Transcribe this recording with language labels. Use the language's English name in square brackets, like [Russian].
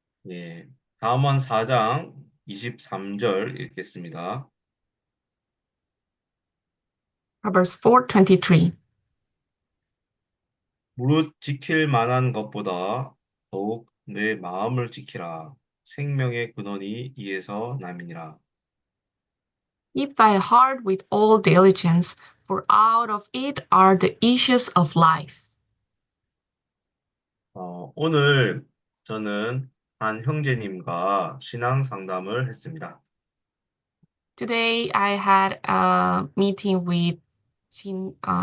[Korean] 예, 잠언 4장 23절 읽겠습니다. [English] Proverbs 4, 23. [Korean] 무릇 지킬 만한 것보다 더욱 내 마음을 지키라. 생명의 근원이 이에서 남이니라. [English] Keep thy heart with all diligence, for out of it are the issues of life. [Korean] 오늘 저는 한 형제님과 신앙 상담을 했습니다. [English] Today I had a meeting with Shin,